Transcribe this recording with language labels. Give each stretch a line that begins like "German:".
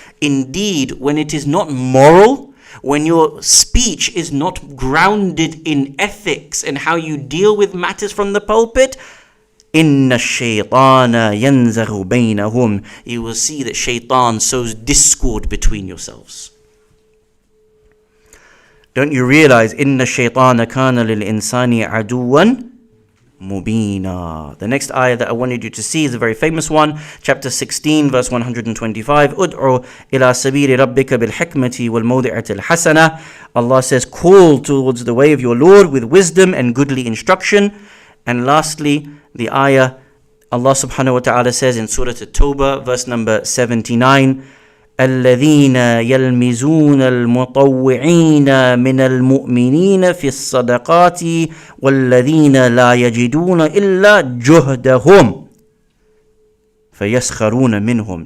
English: Indeed, when it is not moral, when your speech is not grounded in ethics and how you deal with matters from the pulpit,
Arabic: إِنَّ الشَّيْطَانَ يَنْزَغُ بَيْنَهُمْ.
English: You will see that shaitan sows discord between yourselves. Don't you realize
Arabic: إِنَّ الشَّيْطَانَ كَانَ لِلْإِنسَانِ عَدُوًّا مُبِينًا.
English: The next ayah that I wanted you to see is a very famous one. Chapter 16, verse 125.
Arabic: أُدْعُ إِلَى سَبِيلِ رَبِّكَ بِالْحِكْمَةِ وَالْمَوْضِعَةِ الْحَسَنَةِ.
English: Allah says, call towards the way of your Lord with wisdom and goodly instruction. And lastly, the ayah, Allah subhanahu wa ta'ala says in Surah At-Tawbah, verse number 79,
Arabic: الذين يلمزون المطوعين من المؤمنين في الصدقات والذين لا يجدون إلا جهدهم فيسخرون منهم.